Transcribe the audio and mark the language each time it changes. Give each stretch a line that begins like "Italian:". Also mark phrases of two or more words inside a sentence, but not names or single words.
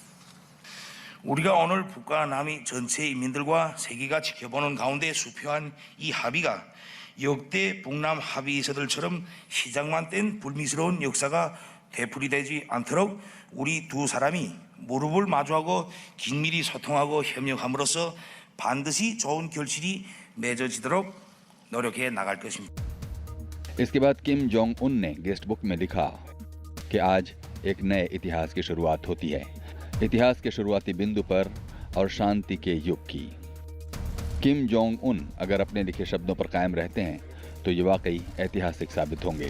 Korean: 우리가 오늘 북과 남이 전체 인민들과 세계가 지켜보는 가운데 수표한 이 합의가 역대 북남 합의서들처럼 시작만 뗀 불미스러운 역사가 되풀이되지 않도록 우리 두 사람이 무릎을 마주하고 긴밀히 소통하고 협력함으로써 반드시 좋은 결실이 맺어지도록 노력해 나갈 것입니다.
Hindi: इसके बाद किम जोंग उन ने
English: guest book
Hindi: में लिखा कि आज एक नए इतिहास की शुरुआत होती है, इतिहास के शुरुआती बिंदु पर और शांति के युग की। किम जोंग उन अगर अपने लिखे शब्दों पर कायम रहते हैं तो ये वाकई ऐतिहासिक साबित होंगे।